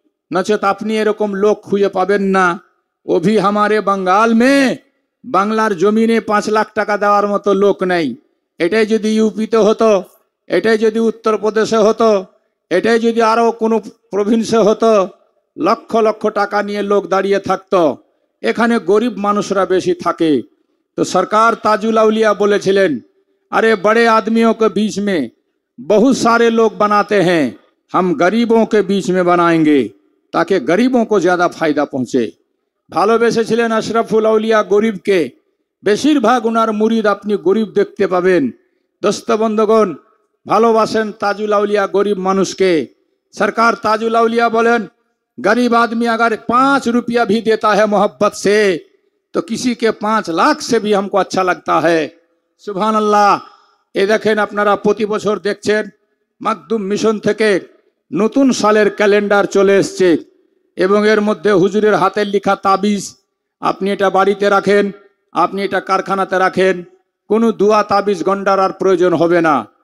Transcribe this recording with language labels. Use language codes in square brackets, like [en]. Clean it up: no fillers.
[bn] নচেত আপনি এরকম লোক খুঁজে পাবেন না। [hi] অভি হামারে বাঙ্গাল মে, [bn] বাংলার জমিনে 5 লাখ টাকা দেওয়ার মতো লোক নেই। এটাই যদি ইউপিতে হতো, এটাই যদি উত্তরপ্রদেশে হতো, এটাই যদি আরো কোনো প্রভিন্সে হতো, লক্ষ লক্ষ টাকা নিয়ে লোক দাঁড়িয়ে থাকতো। এখানে গরিব মানুষরা বেশি থাকে। তো সরকার তাজুল আউলিয়া বলেছিলেন, [hi] अरे बड़े आदमियों के बीच में बहुत सारे लोग बनाते हैं, हम गरीबों के बीच में बनाएंगे ताकि गरीबों को ज्यादा फायदा पहुंचे। [bn] ভালোবেসেছিলেন আশরাফুল আউলিয়া গরিবকে। বেশিরভাগ ওনার মুরিদ আপনি গরিব দেখতে পাবেন। দোস্ত বন্ধুগণ, ভালোবাসেন তাজুল আউলিয়া গরিব মানুষকে। [hi] সরকার ताजुल औलिया बोलें, गरीब आदमी अगर 5 रुपया भी देता है मोहब्बत से, तो किसी के 5 लाख से भी हमको अच्छा लगता है। [bn] সুবহান আল্লাহ। এই দেখেন, আপনারা প্রতি বছর দেখছেন মাকদুম মিশন থেকে নতুন সালের ক্যালেন্ডার চলে এসছে, এবং এর মধ্যে হুজুরের হাতের লেখা তাবিজ। আপনি এটা বাড়িতে রাখেন, আপনি এটা কারখানাতে রাখেন, কোনো দুয়া তাবিজ গন্ডার আর প্রয়োজন হবে না।